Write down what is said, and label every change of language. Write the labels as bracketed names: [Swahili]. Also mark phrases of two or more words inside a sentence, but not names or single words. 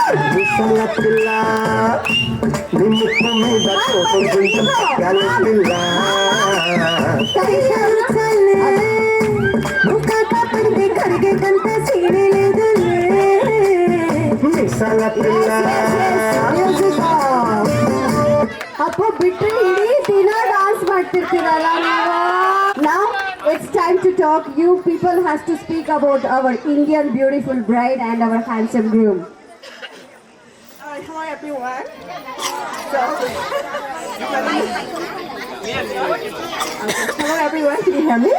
[Telugu] మిసాల పిల్ల, నీ ముక్కు మీద కోపం కొంచెం తగ్గాలి పిల్ల. నువ్వు కాపాడితే కరిగేదంత సీనే లేదు. మిసాల పిల్ల. [Kannada] ಅಪ್ಪ ಬಿಟ್ಟು ಇಡೀ ದಿನ ಡಾನ್ಸ್ ಮಾಡ್ತಿರ್ತೀರಲ್ಲ ನೀವು. [English] Now it's time to talk. You people has to speak about our Indian beautiful bride and our handsome groom. Hi everyone. Hello everyone, can you hear me?